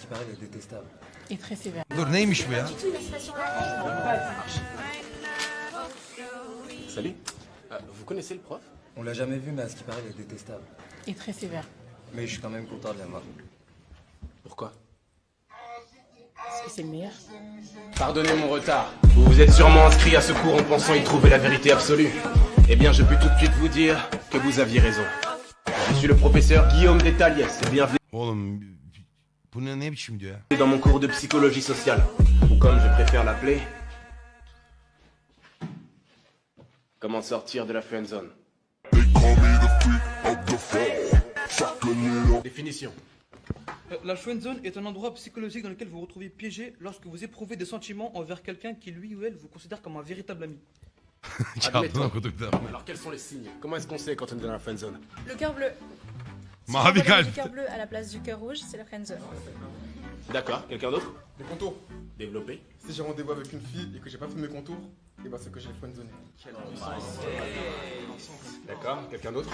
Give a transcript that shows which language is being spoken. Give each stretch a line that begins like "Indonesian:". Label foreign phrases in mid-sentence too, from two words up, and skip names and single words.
French: paraît est détestable. Et très sévère.
Turkish: Dur neymiş bu ya?
French: Salut. Vous connaissez le prof? On l'a jamais vu, mais à ce qui paraît, il est détestable. Et très sévère. Mais je suis quand même content de l'avoir. Pourquoi? Parce que c'est le meilleur. Pardonnez mon retard. Vous vous êtes sûrement inscrit à ce cours en pensant y trouver la vérité absolue. Eh bien, je peux tout de suite vous dire que vous aviez raison. Je suis le professeur Guillaume Détaliès et bienvenue
Turkish: Oğlum bu ne biçim diyor ya?
French: dans mon cours de psychologie sociale. Ou comme je préfère l'appeler... Comment sortir de la friendzone. Définition. La friendzone est un endroit psychologique dans lequel vous vous retrouvez piégé lorsque vous éprouvez des sentiments envers quelqu'un qui lui ou elle vous considère comme un véritable ami.
Turkish: Çaldın
French: Admettons.
Turkish: okuduk da.
French: Alors quels sont les signes? Comment est-ce qu'on sait quand on est dans la friendzone? Le cœur bleu. Si
Turkish: Mavi
French: on voit
Turkish: kalp.
French: du cœur bleu à la place du cœur rouge, c'est la friendzone. D'accord, quelqu'un d'autre? Les contours. Développé. Si j'ai rendez-vous avec une fille et que j'ai pas fait mes contours, et bah c'est que j'ai friendzone. D'accord, quelqu'un d'autre?